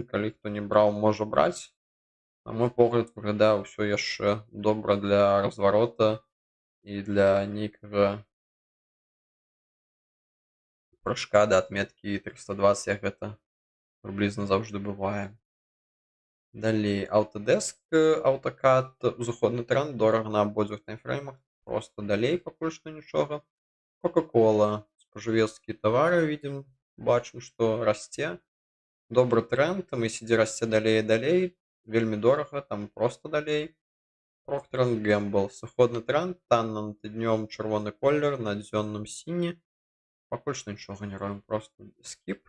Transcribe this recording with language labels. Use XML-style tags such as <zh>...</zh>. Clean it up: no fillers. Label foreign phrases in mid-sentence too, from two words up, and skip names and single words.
<be>Калі хто не браў, можа браць. На мой погляд, выглядае ўсё яшчэ добра для разварота і для нейкага прыжка да адметкі 320, як гэта прыблізна заўжды бывае. Далей Autodesk, AutoCAD, узыходны тренд, дорага на абодвух таймфреймах, просто далей пакуль што нічога. Coca-Cola, спажывецкія тавары видим, бачым, што расце. Добры тренд, там ідзе расце далей і далей, вельмі дорага, там просто далей. Procter & Gamble, сыходны тренд, танна на тыднёвым чырвоны колер, на дзённым сіні. Пакуль што нічога не робім, просто скіп.</be>